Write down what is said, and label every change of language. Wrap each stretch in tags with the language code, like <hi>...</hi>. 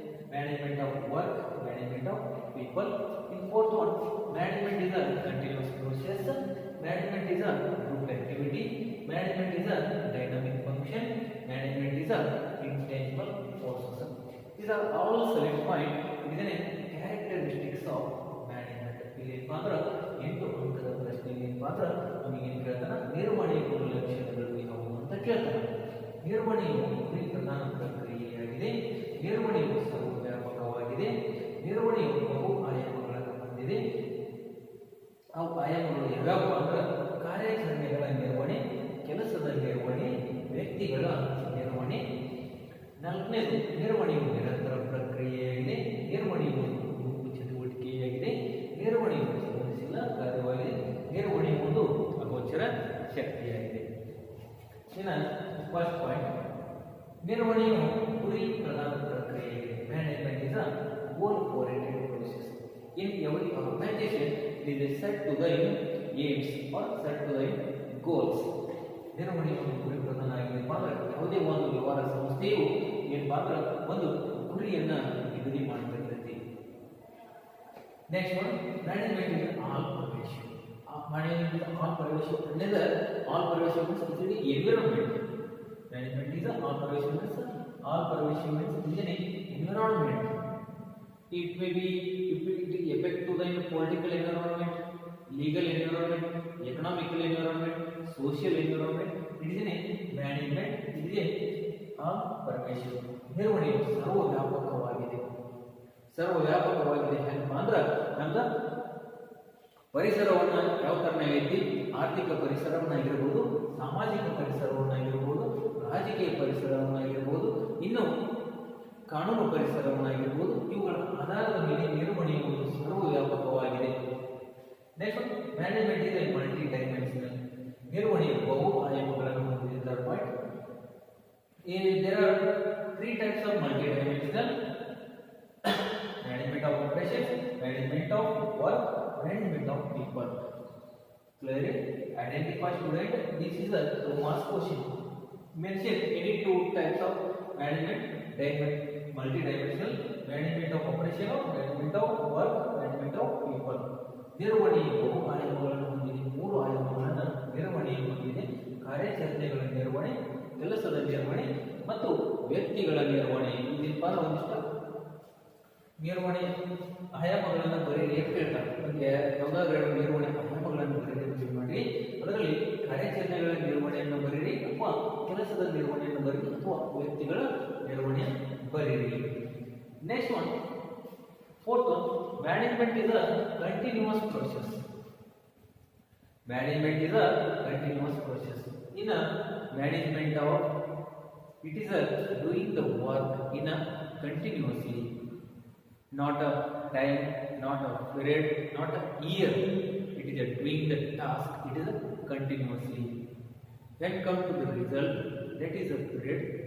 <en>management of work, management of people. In fourth one, management is a continuous process, management is a group activity, management is a dynamic function, management is a intangible process. These are all select point. It is a characteristics of management.</en> <kn>ಇಲ್ಲಿ ಏನಪ್ಪಾ ಅಂದ್ರೆ 8 ಅಂಕದ ಪ್ರಶ್ನೆಯಲ್ಲಿ ಏನಪ್ಪಾ ಅಂದ್ರೆ ನಮಗೆ ಏನು ಕೇಳ್ತಾನ, ನಿರ್ವಹಣೆಯ ಗುಣಲಕ್ಷಣಗಳು ಯಾವುವು ಅಂತ ಕೇಳ್ತಾನೆ. ನಿರ್ವಹಣೆಯು ಗುರಿ ಪ್ರಧಾನ ಪ್ರಕ್ರಿಯೆಯಾಗಿದೆ, ನಿರ್ವಹಣೆಯು ಸರ್ವವ್ಯಾಪಕವಾಗಿದೆ, ನಿರ್ವಹಣೆಯು ಬಹು ಆಯಾಮಗಳನ್ನು ಹೊಂದಿದೆ. ಅವು ಆಯಾಮಗಳು ಯಾವ್ಯಾವ ಅಂದ್ರೆ ಕಾರ್ಯಾಚರಣೆಗಳ ನಿರ್ವಹಣೆ, ಕೆಲಸದ ನಿರ್ವಹಣೆ, ವ್ಯಕ್ತಿಗಳ ನಿರ್ವಹಣೆ. ನಾಲ್ಕನೇದು, ನಿರ್ವಹಣೆಯು ನಿರಂತರ ಪ್ರಕ್ರಿಯೆಯಾಗಿದೆ, ನಿರ್ವಹಣೆಯು ಗುಂಪು ಚಟುವಟಿಕೆಯಾಗಿದೆ, ನಿರ್ವಹಣೆಯು ಸಂಬಂಧಿಸಿದ ಕಾರ್ಯವಾಗಿದೆ, ನಿರ್ವಹಣೆಯು ಒಂದು ಅಗೋಚರ ಶಕ್ತಿಯಾಗಿದೆ. ಇನ್ನು ಫಸ್ಟ್ ಪಾಯಿಂಟ್, ನಿರ್ವಹಣೆಯು ಗುರಿ ಪ್ರಧಾನ ಪ್ರಕ್ರಿಯೆಯಾಗಿದೆ.</kn> <en>Management is a goal oriented process. In every organization, it is set to the aims or set to the goals.</en> <kn>ನಿರ್ವಹಣೆಯು ಗುರಿ ಪ್ರಧಾನ ಆಗಿದೆ. ಯಾವುದೇ ಒಂದು ವ್ಯವಹಾರ ಸಂಸ್ಥೆಯು ಏನಪ್ಪಾ ಅಂದ್ರೆ ಒಂದು ಗುರಿಯನ್ನ ನಿಗದಿ ಮಾಡಿರ್ತೈತಿ.</kn> <en>Next one, management is all pervasive. Management is all pervasive ಅಂದ್ರೆ all pervasive means it is environment. Management is all pervasive means all pervasive means it is environment. It may be effect to the political environment, legal environment, economical environment, social environment. It is a management. It is a pervasive.</en> <kn>ನಿರ್ವಹಣೆಯು ಸರ್ವವ್ಯಾಪಕವಾಗಿದೆ. ಸರ್ವವ್ಯಾಪಕವಾಗಿದೆ ಏನಪ್ಪ ಅಂದ್ರೆ ನಮ್ದು ಪರಿಸರವನ್ನ ಯಾವ ತರನಾಗೈತಿ, ಆರ್ಥಿಕ ಪರಿಸರವನ್ನಾಗಿರ್ಬೋದು, ಸಾಮಾಜಿಕ ಪರಿಸರವನ್ನಾಗಿರ್ಬೋದು, ರಾಜಕೀಯ ಪರಿಸರವನ್ನಾಗಿರ್ಬೋದು, ಇನ್ನು ಕಾನೂನು ಪರಿಸರವನ್ನಾಗಿರ್ಬೋದು, ಇವುಗಳ ಆಧಾರದ ಮೇಲೆ ನಿರ್ವಹಣೆಯು ಒಂದು ಸರ್ವವ್ಯಾಪಕವಾಗಿದೆ.</kn> <en>Next, management is a multi dimensional.</en> <kn>ನಿರ್ವಹಣೆಯು ಬಹು ಆಯಾಮಗಳನ್ನು ಹೊಂದಿದೆ.</kn> <en>Third point, there are 3 types of multi-dimensional: management of operations, management of work, management of people. Clearly identify student. This is a 2 marks question. Mention any 2 types of management: multi-dimensional, management of operation, management of work, management of people.</en> <kn>ನಿರ್ವಹಣೆಯು ಬಹು ಆಯಾಮಗಳನ್ನು ಹೊಂದಿದೆ. 3 ಆಯಾಮಗಳನ್ನು ನಿರ್ವಹಣೆಯು ಹೊಂದಿದೆ: ಕಾರ್ಯಾಚರಣೆಗಳ ನಿರ್ವಹಣೆ, ಕೆಲಸದ ನಿರ್ವಹಣೆ ಮತ್ತು ವ್ಯಕ್ತಿಗಳ ನಿರ್ವಹಣೆ. ಇದಪ್ಪ ಒಂದಿಷ್ಟು ನಿರ್ವಹಣೆ ಆಯಾಮಗಳನ್ನು ಬರೀರಿ ಅಂತ ಹೇಳ್ತಾರೆ. ಯಾವುದಾದ್ರೂ ನಿರ್ವಹಣೆ ಆಯಾಮಗಳನ್ನು ಬರೀರಿ ಮಾಡಿ, ಅದರಲ್ಲಿ ಕಾರ್ಯಾಚರಣೆಗಳ ನಿರ್ವಹಣೆಯನ್ನು ಬರೀರಿ ಅಥವಾ ಕೆಲಸದ ನಿರ್ವಹಣೆಯನ್ನು ಬರೀರಿ ಅಥವಾ ವ್ಯಕ್ತಿಗಳ ನಿರ್ವಹಣೆ ಬರೀರಿ.</kn> <en>Next one, fourth one, management is a continuous process. Management is a continuous process. In management of it is a doing the work in a continuously, not a time, not a period, not a year. It is a doing the task, it is a continuously. When come to the result, that is a period.</en>